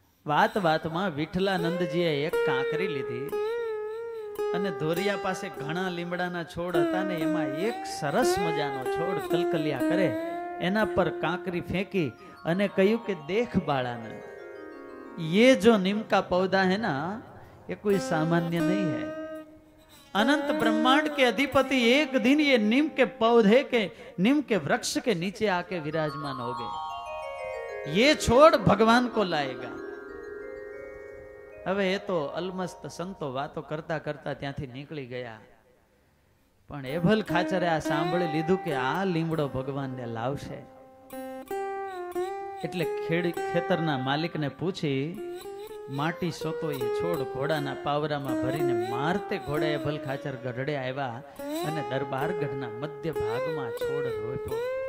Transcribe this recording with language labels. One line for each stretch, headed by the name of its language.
Gujarati: વાત વાતમાં વિઠ્ઠલાનંદજીએ એક કાંકરી લીધી અને ધોરિયા પાસે ઘણા લીમડાના છોડ હતા ને એમાં એક સરસ મજાનો છોડ કલકલિયા કરે, એના પર કાંકરી ફેંકી અને કહ્યું કે દેખ બાળાનંદ,
Hindi: ये जो नीम का पौधा है ना ये कोई सामान्य नहीं है. अनंत ब्रह्मांड के अधिपति एक दिन ये नीम के पौधे के, नीम के वृक्ष के नीचे आके विराजमान हो गए. ये छोड़ भगवान को लाएगा.
Gujarati: હવે એ તો અલમસ્ત સંતો વાતો કરતા કરતા ત્યાંથી નીકળી ગયા. પણ એભલ ખાચરે આ સાંભળી લીધું કે આ લીમડો ભગવાનને લાવશે. એટલે ખેતરના માલિકને પૂછી માટી સોતો એ છોડ ઘોડાના પાવરામાં ભરીને મારતે ઘોડા એભલ ખાચર ગઢડે આવ્યા અને દરબારગઢના મધ્ય ભાગમાં છોડ રોપ્યો.